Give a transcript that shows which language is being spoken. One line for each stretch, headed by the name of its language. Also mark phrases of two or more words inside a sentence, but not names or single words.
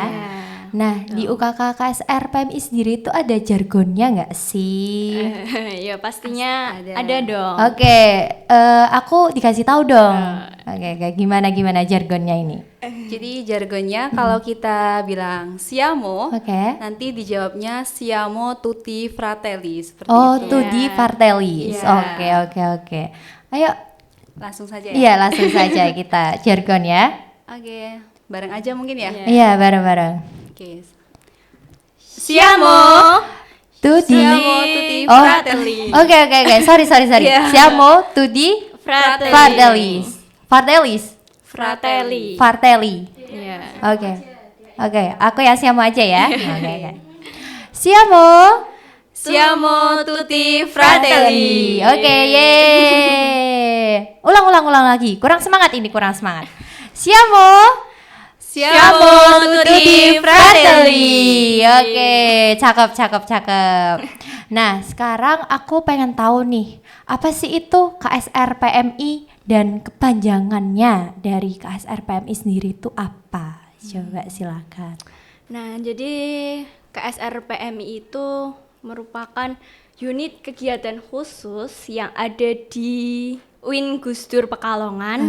Indonesian: Nah, di UKK KSR PMI sendiri itu ada jargonnya nggak sih? Ya pastinya ada dong. Oke, aku dikasih tahu dong. Oke, gimana jargonnya ini? Jadi jargonnya kalau kita bilang siamo, Oke. nanti dijawabnya
Italian: siamo tutti fratelli
Indonesian: seperti Oh, itu.
Italian: tutti fratellis.
Indonesian: Iya. Oke. Ayo, Langsung saja ya. iya langsung saja kita jargon ya. Oke, bareng aja mungkin ya. Iya, bareng-bareng. Oke. Siamo Tutti.
Italian: Siamo tutti
Indonesian: Oh, fratelli. Oke. Sorry. Iya.
Italian: Siamo tutti
Indonesian: Fratelli. Fratelli. Ya. Oke, aku yang siamo aja ya. Oke. Siamo
Italian: Siamo tutti fratelli.
Indonesian: Oke, yeay. Ulang lagi. Kurang semangat. Siamo
Italian: tutti fratelli.
Indonesian: Oke, cakep. Nah, sekarang aku pengen tahu nih, apa sih itu KSR PMI dan kepanjangannya dari KSR PMI sendiri itu apa? Coba silakan. Nah, jadi KSR PMI itu merupakan unit kegiatan khusus yang ada di UIN Gusdur Pekalongan.